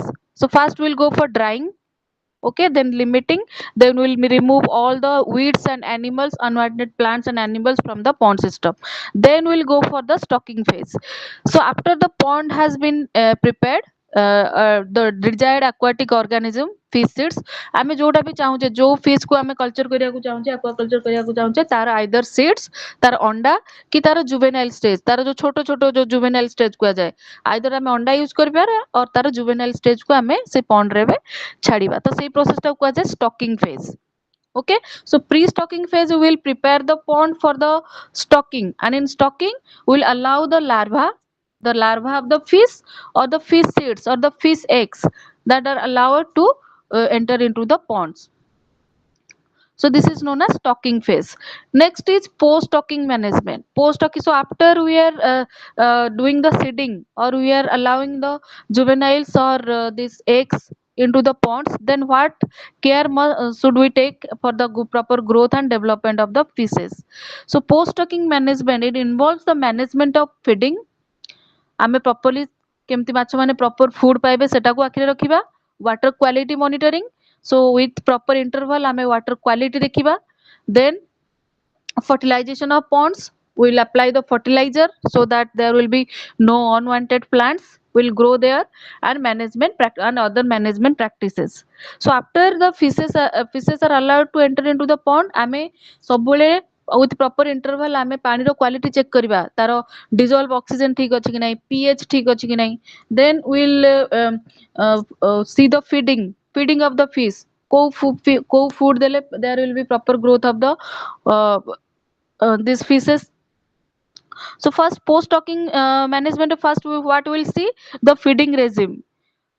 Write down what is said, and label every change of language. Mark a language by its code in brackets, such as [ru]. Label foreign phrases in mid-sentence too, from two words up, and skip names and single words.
[en] So first we'll go for drying. Okay, then limiting, then we'll remove all the weeds and animals, unwanted plants and animals from the pond system. Then we'll go for the stocking phase. So after the pond has been prepared, the desired aquatic organism fish seeds, [or] ଆମେ ଯୋଉଟା ବି ଚାହୁଁଛେ, ଯୋଉ fish କୁ ଆମେ କଲଚର କରିବାକୁ ଚାହୁଁଛେ, aquaculture କରିବାକୁ ଚାହୁଁଛେ, ତାର [en] either seeds, [or] ତାର ଅଣ୍ଡା କି ତାର [en] juvenile stage, [or] ତାର ଯୋଉ ଛୋଟ ଛୋଟ ଯୋଉ [en] juvenile stage [or] କୁହାଯାଏ, either ଆମେ ଅଣ୍ଡା ୟୁଜ କରିପାରିବା or ତାର [en] juvenile stage [or] କୁ ଆମେ ସେ pond ରେ ଛାଡିବା। ତ ସେଇ process ଟାକୁ କୁହାଯାଏ [en] stocking phase. Okay, so pre-stocking phase we will prepare the pond for the stocking, and in stocking we will allow the larva of the fish or the fish seeds or the fish eggs that are allowed to enter into the ponds. So this is known as stocking phase. Next is post stocking management. Post stocking, so after we are doing the seeding or we are allowing the juveniles or these eggs into the ponds, then what care should we take for the proper growth and development of the fishes? So post stocking management, it involves the management of feeding. [or] ଆମେ properly କେମିତି ମାଛ ମାନେ [en] proper food [or] ପାଇବେ ସେଟାକୁ ଆଖିରେ ରଖିବା. [en] Water quality monitoring, so with proper interval ଆମେ water quality ଦେଖିବା. Then fertilization of ponds, we will apply the fertilizer so that there will be no unwanted plants will grow there, and and other management practices. So after the fishes are allowed to enter into the pond, [or] ଆମେ ସବୁବେଳେ [en] with proper interval [or] ଆମେ ପାଣିର [en] quality check [or] କରିବା, ତାର [en] dissolve oxygen [or] ଠିକ ଅଛି କି ନାହିଁ, pH ଠିକ ଅଛି କି ନାହିଁ. [en] Then we'll see the feeding of the fish. କୋଉ food ଦେଲେ there will be proper growth of the these fishes. So first post stocking management, first what we will see the feeding regime.